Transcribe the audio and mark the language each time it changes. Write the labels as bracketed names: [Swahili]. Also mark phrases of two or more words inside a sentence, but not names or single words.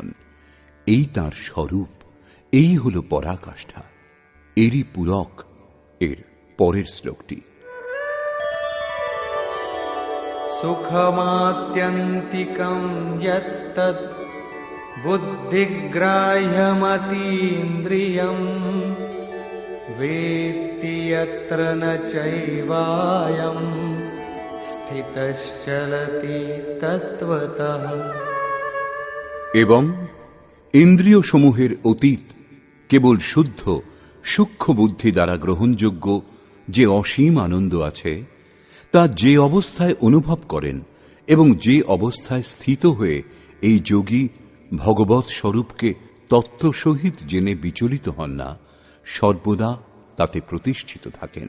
[Bangla] এই তাঁর স্বরূপ, এই হল পরাকাষ্ঠা। এরই পূরক এর পরের শ্লোকটি। [Sanskrit] সুখমাত্যন্তিকং যত্তৎ বুদ্ধিগ্রাহ্যমতীন্দ্রিয়ম वेत्ति यत्र न चैवायं স্থিতশ্চলতি তত্ত্বতঃ। [Bangla] এবং ইন্দ্রিয় সমূহের অতীত কেবল শুদ্ধ সূক্ষ্ম বুদ্ধি দ্বারা গ্রহণযোগ্য যে অসীম আনন্দ আছে, তা যে অবস্থায় অনুভব করেন এবং যে অবস্থায় স্থিত হয়ে এই যোগী ভগবৎ স্বরূপকে তত্ত্ব সহিত জেনে বিচলিত হন না, সর্বদা তাতে প্রতিষ্ঠিত থাকেন।